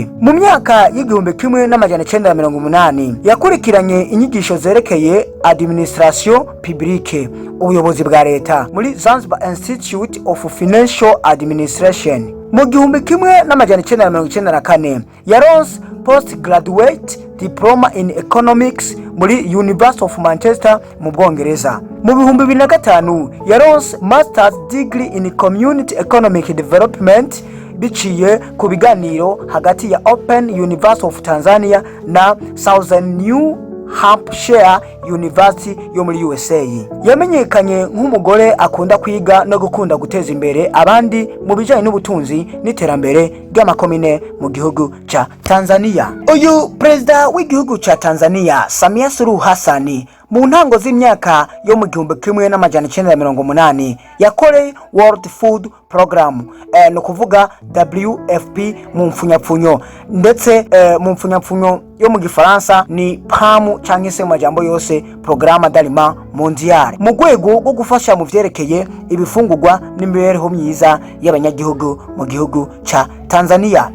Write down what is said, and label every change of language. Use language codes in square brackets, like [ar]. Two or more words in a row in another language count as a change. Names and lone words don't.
[rn] Mu myaka y'1980 yakurikiranye inyigisho zerekeye [fr] administration publique [rn] ubuyobozi bwa leta muri Zanzibar Institute of Financial Administration. Mu 1994 yaronse [en] postgraduate diploma in economics [rn] muri University of Manchester mu Bwongereza. Mu 2005 yaronse [en] master's degree in community economic development [rn] biciye ku biganiro hagati ya Open University of Tanzania na Southern New Hampshire University yo muri USA. Yamenyekanye nk'umugore akunda kwiga no gukunda guteza imbere abandi mu bijanye n'ubutunzi n'iterambere ry'amakomine mu gihugu ca Tanzania. Uyu perezida w'igihugu ca Tanzania Samia Suluhu Hassan mu ntango z'imyaka yo mu 1980 yakoreye World Food Program no kuvuga WFP mu mfunyapfunyo ndetse mu mfunyapfunyo yo mu gifaransa ni PAM canke se majambo yose Programme d'Aliment Mondial mu rwego rwo gufasha mu vyerekeye ibifungurwa n'imibereho myiza y'abanyagihugu mu gihugu ca Tanzania.